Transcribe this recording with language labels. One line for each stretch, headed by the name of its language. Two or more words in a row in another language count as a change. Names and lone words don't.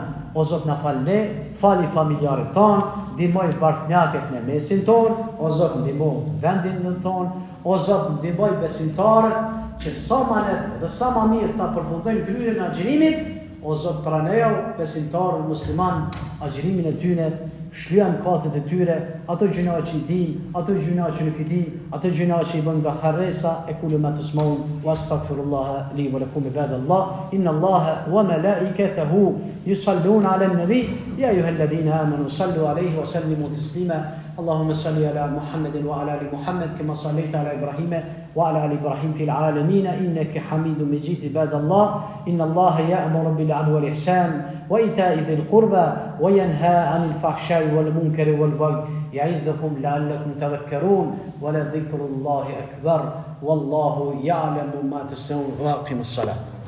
Albanian: O Zot na falë, fali familjarët tonë, ndihmoj bashkëmjaket në mesin tonë, o Zot ndihmoj vendin tonë, o Zot ndihmoj besimtarët që sa më lehtë dhe sa më mirë ta përfundojnë kryerjen e agjërimit, o Zot pranojë besimtarët musliman agjërimin e tyre, shlyejnë mëkatet e tyre, ato gjëra që i din, ato gjëra që nuk i din, ato gjëra që i bën nga harresa e
Arabic: كل ما تسمعون وأستغفر الله لي ولكم عباد الله إن الله و ملائكته يصلون على النبي يا أيها الذين آمنوا صلوا عليه وسلموا تسليما اللهم صل على محمد وعلى ال محمد كما صليت على ابراهيم وعلى ال ابراهيم في العالمين انك حميد مجيد عباد الله ان الله يأمر بالعدل والاحسان وايتاء ذي القربى وينهى عن الفحشاء والمنكر والبغي يعظكم لعلكم تذكرون ولذكر الله اكبر والله يعلم ما تصنعون واقيموا الصلاه